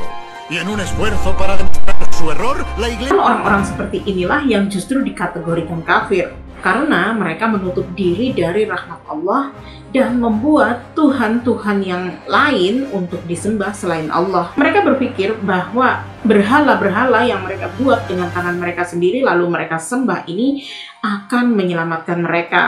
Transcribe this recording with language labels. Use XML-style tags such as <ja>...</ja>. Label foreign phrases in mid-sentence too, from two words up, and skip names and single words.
<es>Y en un esfuerzo para demostrar su error, la iglesia...</es> <id>Orang-orang seperti inilah yang justru dikategorikan kafir. Karena mereka menutup diri dari rahmat Allah dan membuat Tuhan-Tuhan yang lain untuk disembah selain Allah. Mereka berpikir bahwa berhala-berhala yang mereka buat dengan tangan mereka sendiri lalu mereka sembah ini akan menyelamatkan mereka.</id>